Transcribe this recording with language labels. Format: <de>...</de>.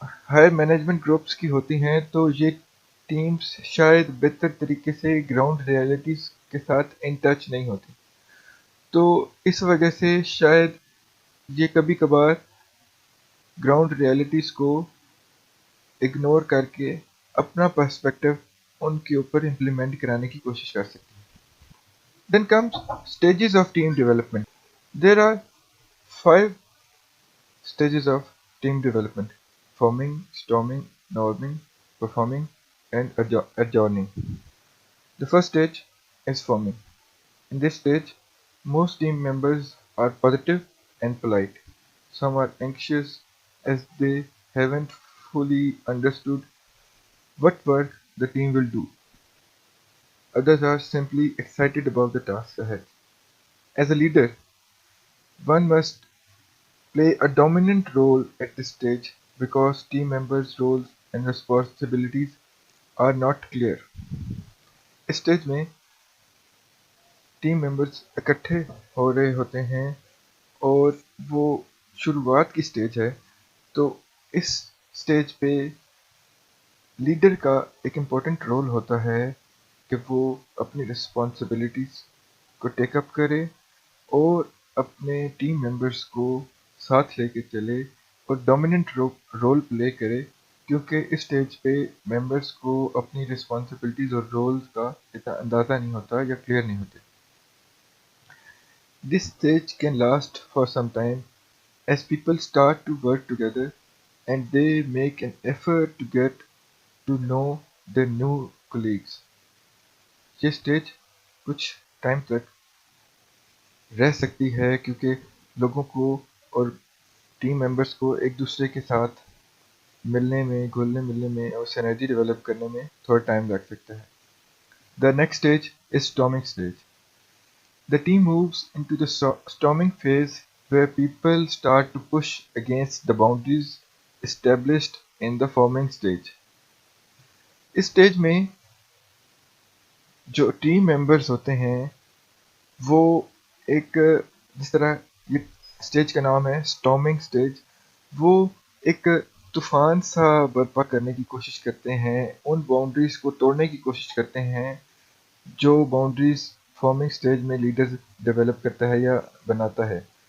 <ur>Higher management groups کی ہوتی ہیں، تو یہ ٹیمز شاید بہتر طریقے سے گراؤنڈ ریالٹیز کے ساتھ ان ٹچ نہیں ہوتی، تو اس وجہ سے شاید یہ کبھی کبھار گراؤنڈ ریالٹیز کو اگنور کر کے اپنا پرسپیکٹو ان کے اوپر امپلیمنٹ کرانے کی کوشش کر سکتی ہیں.</ur> <en>Then comes stages of team development. There are 5 stages of team development: forming, storming, norming, performing, and adjourning. The first stage is forming. In this stage, most team members are positive and polite. Some are anxious as they haven't fully understood what work the team will do. Others are simply excited about the task ahead. As a leader, one must play a dominant role at this stage because team members' roles and responsibilities are not clear.</en> <ur>اس stage میں team members اکٹھے ہو رہے ہوتے ہیں اور وہ شروعات کی stage ہے، تو اس سٹیج پہ لیڈر کا ایک امپورٹنٹ رول ہوتا ہے کہ وہ اپنی رسپانسبلٹیز کو ٹیک اپ کرے اور اپنے ٹیم ممبرس کو ساتھ لے کے چلے اور ڈومیننٹ رول پلے کرے، کیونکہ اس سٹیج پہ ممبرس کو اپنی رسپانسبلٹیز اور رولز کا اتنا اندازہ نہیں ہوتا یا کلیئر نہیں ہوتے.</ur> <en>This stage can last for some time as people start to work together and they make an effort to get to know their new colleagues.</en> <ur>یہ سٹیج کچھ ٹائم تک رہ سکتی ہے کیونکہ لوگوں کو اور ٹیم ممبرس کو ایک دوسرے کے ساتھ ملنے میں، گھلنے ملنے میں اور سینرجی ڈیولپ کرنے میں تھوڑا ٹائم لگ سکتا ہے.</ur> <en>The next stage is storming stage. The team moves into the storming phase where people start to push against the boundaries established in the forming stage.</en> <ur>اس stage میں جو team members ہوتے ہیں وہ ایک، جس طرح یہ سٹیج کا نام ہے سٹارمنگ سٹیج، وہ ایک طوفان سا برپا کرنے کی کوشش کرتے ہیں، ان باؤنڈریز کو توڑنے کی کوشش کرتے ہیں جو باؤنڈریز فارمنگ سٹیج میں لیڈر ڈیولپ کرتا ہے یا بناتا ہے.</ur>